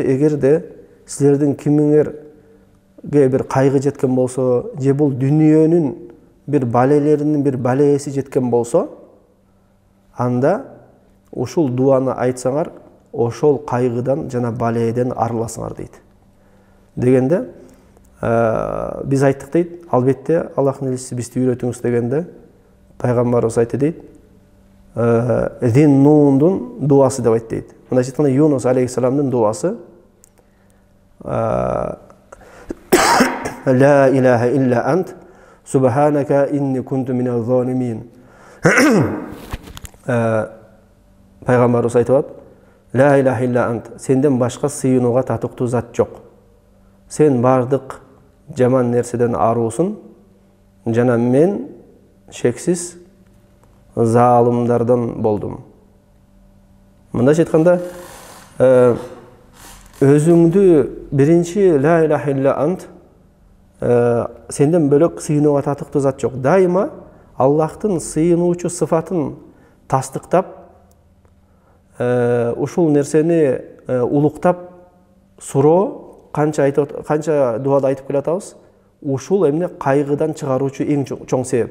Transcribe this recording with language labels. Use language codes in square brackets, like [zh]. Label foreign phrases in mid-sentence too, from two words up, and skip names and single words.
[ky] Эгерде силердин кимиңерге бир кайгы жеткен болсо, же бул дүнүйөнүн бир балелеринин бир балеси жеткен болсо, анда ушул дуаны айтсаңар, ошол кайгыдан жана баледен арыласыңар дейт. Дегенде, биз айттык дейт, албетте Аллахтын элчиси бизди үйрөтүңүз дегенде, пайгамбарыбыз айтты дейт, Зин-Нундун дуасы деп айтты дейт. Мындайча айтканда, Юнус алейхиссаламдын дуасы: [ar] لا إله إلا أنت، سبحانك إني كنت من الظالمين. [ky] Пайгамбарыбыз айтып атат: [ar] لا إله إلا أنت, [ky] сенден башка сыйынууга татыктуу зат жок. Сен бардык жаман нерседен аруусун, жана мен шексиз залымдардан болдум. Мындайча айтканда, өзүңдү биринчи [ar] لا إله إلا أنت, [ky] сенден бөлөк сыйынууга татыктуу зат жок. Дайыма Аллахтын сыйынуучу сыфатын тастыктап, ушул нерсени улуктап суроо, канча дуада айтып келатабыз, ушул эмне кайгыдан чыгаруучу эң чоң себеп.